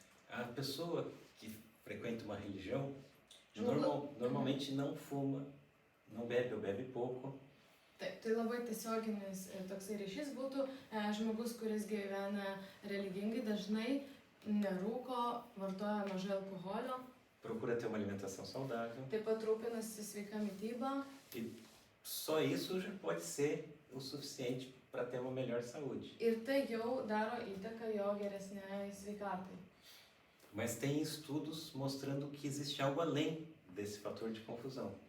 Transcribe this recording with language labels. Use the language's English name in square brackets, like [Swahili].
[Portuguese] A pessoa que frequenta uma religião normalmente não fuma, não bebe ou bebe pouco. [Lithuanian] Taip, tai labai tiesioginis toksai ryšys būtų žmogus, kuris gyvena religingai, dažnai nerūko, vartoja mažai alkoholio. [Portuguese] Procura ter uma alimentação saudável. [Lithuanian] Taip pat rūpinasi sveika mityba. [Portuguese] E só isso já pode ser o suficiente para ter uma melhor saúde. [Lithuanian] Ir tai jau daro įtaką jo geresniai sveikatai. [Portuguese] Mas tem estudos mostrando que existe algo além desse fator de confusão.